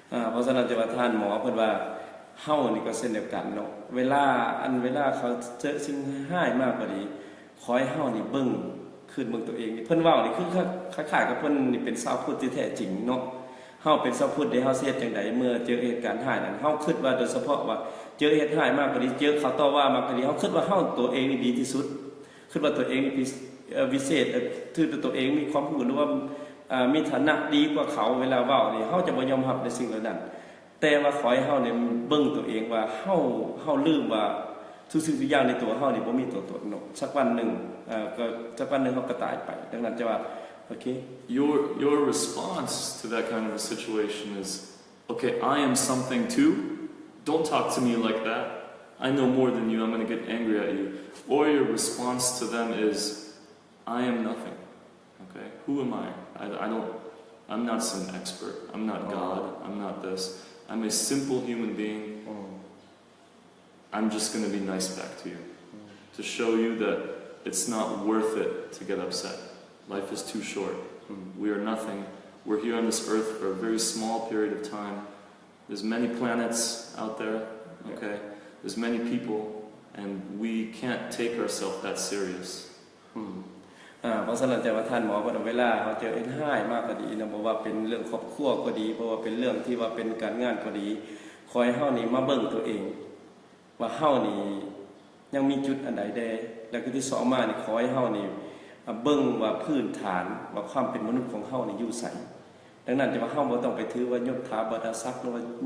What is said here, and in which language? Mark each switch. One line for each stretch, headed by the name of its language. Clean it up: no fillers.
Northeastern Thai: เพราะฉะนั้นจะว่าท่านหมอเพิ่นว่าเฮานี่ก็เช่นเดียวกันเนาะเวลาเขาเจอสิ่งร้ายมากก็ดีขอให้เฮานี่เบิ่งคืนเบิ่งตัวเองนี่เพิ่นเว้านี่คือคล้ายๆกับเพิ่นนี่เป็นชาวพุทธที่แท้จริงเนาะเฮาเป็นชาวพุทธได้เฮาเฮ็ดจังได๋เมื่อเจอเหตุการณ์ร้ายนั้นเฮาคิดว่าโดยเฉพาะว่าเจอเหตุร้ายมากก็ดีเจอเขาต่อว่ามากก็ดีเฮาคิดว่าเฮาตัวเองนี่ดีที่สุดคิดว่าตัวเองนี่วิเศษถือตัวเองมีความรู้หรือว่า มีฐานะดีกว่าเขาเวลาเว้านี่เฮาจะบ่ยอมรับในสิ่งเหล่านั้นแต่ว่าขอให้เฮาเนี่ยเบิ่งตัวเองว่าเฮาลืมว่าทุกสิ่งทุกอย่างในตัวเฮานี่บ่มีตัวตนเนาะสักวันหนึ่งก็สักวันหนึ่งเฮาก็ตายไปดังนั้นจะว่าโอเค
English: Your response to that kind of a situation is, okay, I am something too. Don't talk to me like that. I know more than you. I'm going to get angry at you. Or your response to them is, I am nothing. Okay, who am I? I'm not some expert. I'm not God. I'm not this. I'm a simple human being. I'm just going to be nice back to you. To show you that it's not worth it to get upset. Life is too short. We are nothing. We're here on this earth for a very small period of time. There's many planets out there. Okay, there's many people, and we can't take ourselves that serious.
Northeastern Thai: เพราะฉะนั้นแต่ว่าท่านหมอว่าเวลาเขาเจอเอ็นห้ายมากก็ดีนะบอกว่าเป็นเรื่องครอบครัวก็ดีเพราะว่าเป็นเรื่องที่ว่าเป็นการงานก็ดีคอยเฮานี่มาเบิ่งตัวเองว่าเฮานี่ยังมีจุดอันใดแดแล้วก็ที่สองมานี่ขอให้เฮานี่เบิ่งว่าพื้นฐานว่าความเป็นมนุษย์ของเฮานี่อยู่ไสดังนั้นจะว่าเฮาบ่ต้องไปถือว่ายศถาบรรดาศักดิ์หรือว่า